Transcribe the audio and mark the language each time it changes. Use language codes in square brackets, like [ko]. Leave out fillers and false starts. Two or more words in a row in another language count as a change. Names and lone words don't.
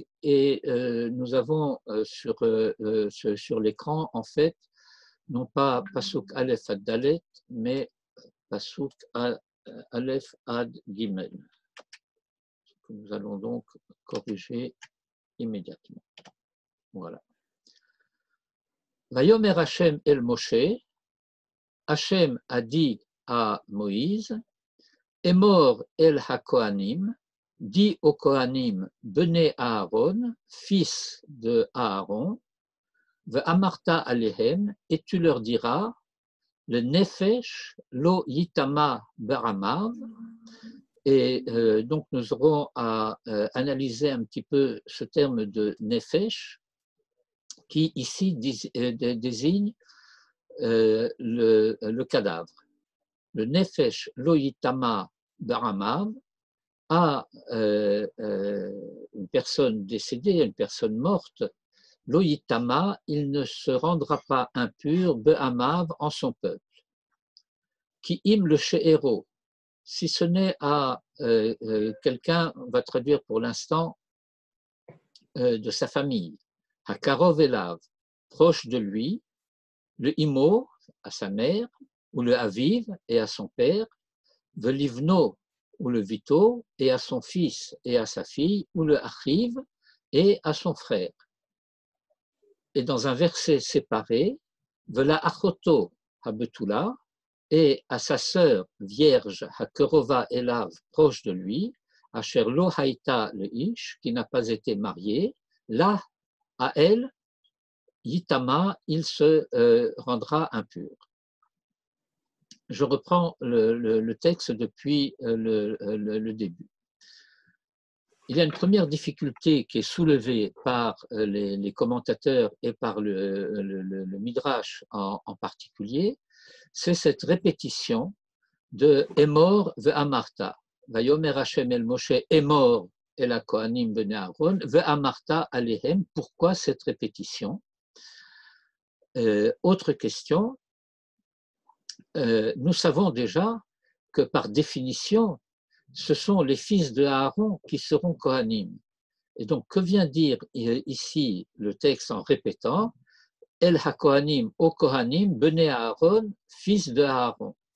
[fr] Et nous avons sur l'écran, en fait, non pas [he] פסוק א עד ד, [fr] mais [he] פסוק א עד ג. [fr] que nous allons donc corriger immédiatement. Voilà. [he] ויאמר השם אל משה, [fr] Hashem a dit à Moïse, [he] אמור אל הכהנים, [fr] dit aux Kohanim, [he] בני אהרן, [fr] fils de Aaron, [he] ואמרת אלהם, [fr] et tu leur diras, [he] לנפש לא יטמא בעמיו, [fr] et donc nous aurons à analyser un petit peu ce terme de Nefesh, qui ici désigne le cadavre. [he] לנפש לא יטמא בעמיו, [fr] à une personne décédée, une personne morte, [he] לא יטמא, [fr] il ne se rendra pas impur, be'amav, en son peuple. [he] כי אם לשארו, [fr] si ce n'est à quelqu'un, on va traduire pour l'instant, de sa famille, [he] הקרוב אליו, [fr] proche de lui, [he] לאמו, [fr] à sa mère, ou [he] לאביו, [fr] et à son père, [he] לבנו, [fr] ou [he] לבתו, [fr] et à son fils et à sa fille, ou [he] לאחיו, [fr] et à son frère. Et dans un verset séparé, [he] ולאחתו הבתולה, [fr] et à sa sœur vierge [he] הקרובה אליו, [fr] proche de lui, [he] אשר לא היתה לאיש, [fr] qui n'a pas été mariée, là, à elle, yitama, il se rendra impur. Je reprends le texte depuis le début. Il y a une première difficulté qui est soulevée par les commentateurs et par le Midrash en particulier, c'est cette répétition de [he] אמור ואמרת. ויאמר השם אל משה אמור אל הכהנים בני אהרן ואמרת אלהם. [fr] Pourquoi cette répétition? Autre question. Nous savons déjà que par définition, ce sont les fils de Aaron qui seront Kohanim. Et donc, que vient dire ici le texte en répétant [he] אל הכהנים או כהנים בני אהרן, [fr] fils de Aaron.